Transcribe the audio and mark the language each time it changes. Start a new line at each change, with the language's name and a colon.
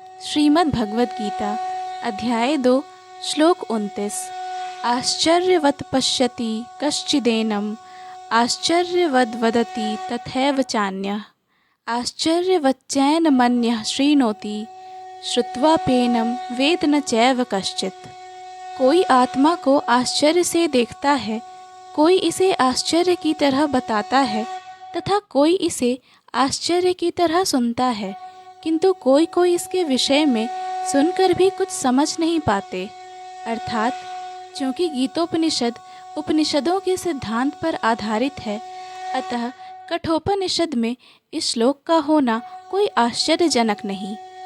Hindi: श्रीमद् भगवद गीता अध्याय 2 श्लोक 29।
Sanskrit: आश्चर्यवत् पश्यति कश्चिदेनम् आश्चर्यवद् वदति तथैव चान्यः आश्चर्यवच्चैन मन्यः शृणोति श्रुत्वाप्येनं वेद न चैव कश्चित्।
Hindi: कोई आत्मा को आश्चर्य से देखता है, कोई इसे आश्चर्य की तरह बताता है तथा कोई इसे आश्चर्य की तरह सुनता है, किंतु कोई कोई इसके विषय में सुनकर भी कुछ समझ नहीं पाते। अर्थात क्योंकि गीतोपनिषद उपनिषदों के सिद्धांत पर आधारित है, अतः कठोपनिषद में इस श्लोक का होना कोई आश्चर्यजनक नहीं।